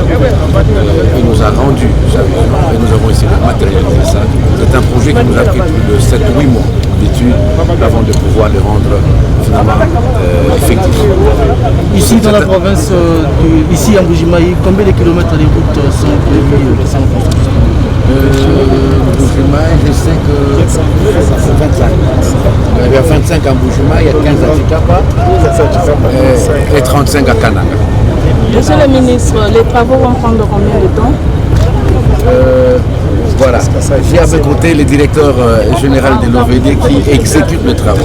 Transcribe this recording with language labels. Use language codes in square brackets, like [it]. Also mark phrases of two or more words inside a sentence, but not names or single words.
[fr] Il nous a rendu sa vision et nous avons essayé de matérialiser ça. C'est un projet qui nous a pris plus de 7-8 mois d'études avant de pouvoir le rendre finalement effectif. Ici dans la province, ici à Mbuji-Mayi, combien de kilomètres de routes sont prévus de en construction? Mbuji-Mayi, je sais que c'est 25. Il y a 25 à Mbuji-Mayi, il y a 15 à Tshikapa et 35 à Kananga. Monsieur le ministre, les travaux vont prendre combien de temps? Voilà, j'ai à mes côtés le directeur général de l'OVD qui exécute les travaux.